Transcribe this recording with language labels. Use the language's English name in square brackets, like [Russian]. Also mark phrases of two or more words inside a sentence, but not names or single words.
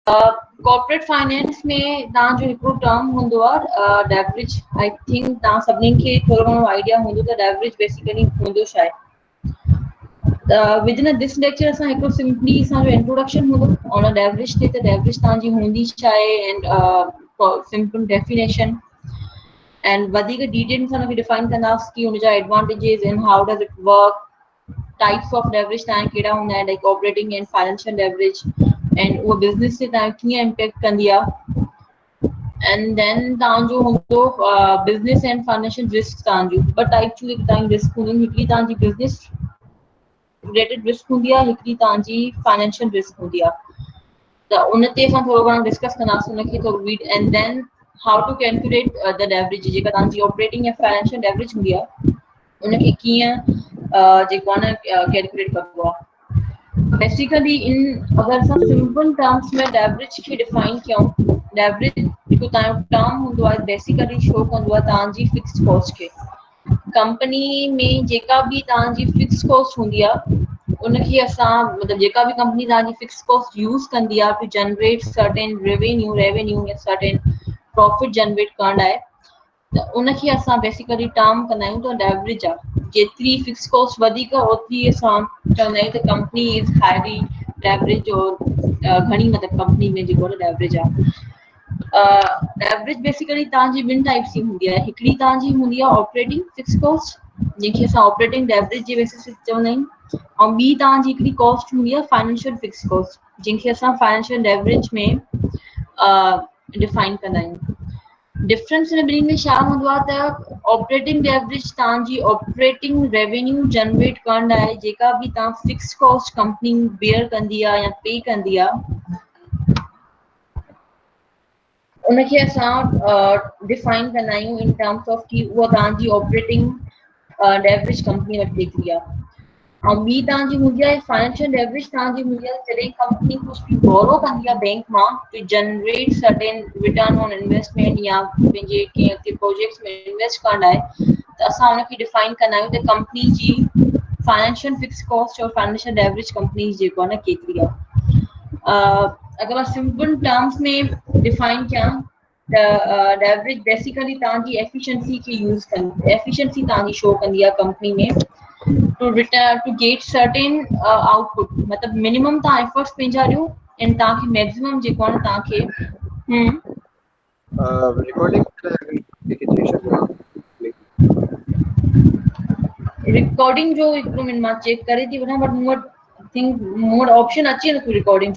[English] corporate finance [Sindhi] में तव्हां जो हिकिड़ो टर्म हूंदो आहे लेवरेज। [English] I think [Sindhi] तव्हां सभिनी खे थोरो घणो आइडिया हूंदो त [English] leverage basically [Sindhi] हूंदो छा आहे। [English] within this lecture [Sindhi] असां हिकिड़ो सिंपली असांजो इंट्रोडक्शन हूंदो [English] on leverage [Sindhi] ते, त लेवरेज तव्हांजी हूंदी छा आहे [English] and simple definition and [Sindhi] वधीक डिटेल सां हुनखे डिफाइन कंदासीं कि हुनजा [English] advantages and how does it work, types of leverage [Sindhi] तव्हां कहिड़ा हूंदा आहिनि, [English] like operating and financial leverage and [Sindhi] उहा बिज़नेस ते तव्हां कीअं इम्पैक्ट कंदी आहे। [English] and then [Sindhi] तव्हांजो हूंदो [English] business and financial risk. [Sindhi] तव्हांजूं ॿ टाइप जूं तव्हांजी रिस्क हूंदियूं, हिकिड़ी तव्हांजी [English] business related risk [Sindhi] हूंदी आहे, हिकिड़ी तव्हांजी [English] financial risk [Sindhi] हूंदी आहे। त उन ते असां थोरो घणो डिस्कस कंदासीं उनखे थोरो [English] read and then how to calculate the leverage, [Sindhi] जेका तव्हांजी ऑपरेटिंग ऐं [English] financial leverage [Sindhi] हूंदी आहे उनखे कीअं जेको आहे न कैलकुलेट कबो आहे। बेसिकली इन अगरि असां [English] simple terms [Sindhi] में लेवरेज खे डिफाइन कयूं, लेवरेज जेको तव्हांजो टर्म हूंदो आहे [English] basically show [Sindhi] कंदो आहे तव्हांजी [English] fix cost [Sindhi] खे। कंपनी में जेका बि तव्हांजी [English] fix cost [Sindhi] हूंदी आहे उनखे असां मतिलबु जेका बि कंपनी तव्हांजी [English] fix cost use [Sindhi] कंदी आहे [English] to generate certain revenue [Sindhi] या [English] certain profit generate [Sindhi] करण लाइ, त उनखे असां बेसिकली टर्म कंदा आहियूं त लेवरेज आहे। जेतिरी [English] fix cost [Sindhi] वधीक ओतिरी असां चवंदा आहियूं त [English] company is highly leverage [Sindhi] और घणी मतिलबु कंपनी में जेको लेवरेज आहे। लेवरेज बेसिकली तव्हांजी ॿिनि टाइप्स जी हूंदी आहे। हिकिड़ी तव्हांजी हूंदी आहे [English] operating fix cost, [Sindhi] जंहिंखे असां [English] operating leverage [Sindhi] जे बेसिस ते चवंदा आहियूं, ऐं ॿी तव्हांजी हिकिड़ी कॉस्ट हूंदी आहे [English] financial fix cost, [Sindhi] जंहिंखे असां [English] financial leverage [Sindhi] में डिफाइन कंदा आहियूं। डिफरेंस हिन ॿिन्ही में छा हूंदो आहे त [English] operating leverage [Sindhi] तव्हांजी [English] operating revenue generate [Sindhi] करण लाइ जेका बि तव्हां [English] fix cost company bear [Sindhi] कंदी आहे या पे कंदी आहे उनखे असां डिफाइन कंदा आहियूं [English] in terms of [Sindhi] कि उहा तव्हांजी [English] operating leverage [Sindhi] कंपनी वटि केतिरी आहे। ऐं ॿी तव्हांजी हूंदी आहे [English] financial leverage, [Sindhi] तव्हांजी हूंदी आहे जॾहिं कंपनी कुझु बि बोरो कंदी आहे बैंक मां [English] to generate certain return on investment [Sindhi] या पंहिंजे कंहिं प्रोजेक्ट्स में इन्वेस्ट करण लाइ, त असां हुनखे डिफाइन कंदा आहियूं त कंपनी जी [English] financial fix cost [Sindhi] और [English] financial leverage [Sindhi] कंपनी जेको आहे न केतिरी आहे। अगर मां [English] simple terms [Sindhi] में डिफाइन कयां त लेवरेज बेसिकली तव्हांजी एफिशिएंसी खे यूज़ कंदी, एफिशिएंसी तव्हांजी शो कंदी आहे कंपनी में [English] to get certain output, [Sindhi] मतलब मिनिमम तव्हां एफर्ट्स पंहिंजा ॾियो एंड तव्हांखे मैक्सिमम जेको आहे तव्हांखे रिकॉर्डिंग जो हिकिड़ो मिनट मां चेक करे थी वठां, बट मूं वटि थिंक मूं वटि ऑप्शन अचे नथो रिकॉर्डिंग जो।